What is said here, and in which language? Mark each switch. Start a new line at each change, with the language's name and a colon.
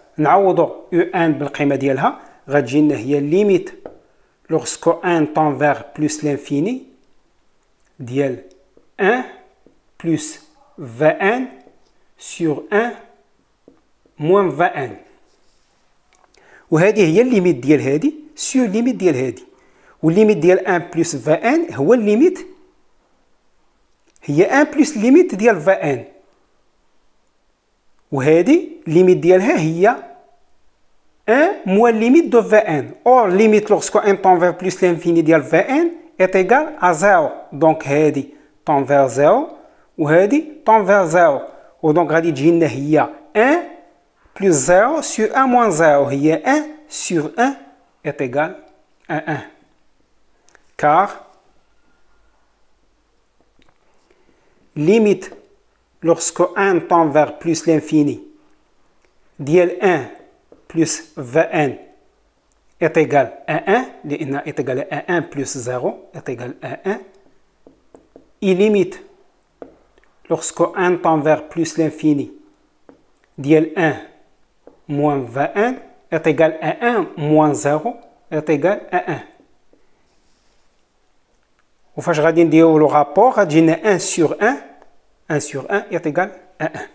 Arabic: نعوضوا un بالقيمة ديالها غتجينا هي
French: limite lorsque n tend vers plus l'infini ديال 1 plus Vn sur 1 moins Vn.
Arabic: وهذه هي الليميت ديال هذه سور ليميت ديال هذه. والليميت ديال 1 بلس Vn هو الليميت هي 1 بلس ليميت ديال Vn. وهذه الليميت ديالها هي
French: 1 moins limite de Vn. Or, limite lorsque n tend vers plus l'infini ديال Vn est égal à 0. Donc هذه tend vers 0 وهذه tend vers 0.
Arabic: ودونك غادي تجينا هي
French: 1 plus 0 sur 1 moins 0. هي 1 sur 1 est égal à 1. Car limite lorsque n tend vers plus l'infini ديال 1 plus Vn est égal à 1, لأن est égal à 1 plus 0 est égal à 1. Et limite lorsque n tend vers plus l'infini ديال 1 moins Vn est égal à 1 moins 0 est égal à 1.
Arabic: وفاش غادي نديرو لو رابور غتجينا
French: 1 sur 1 1 sur 1 est égal à 1.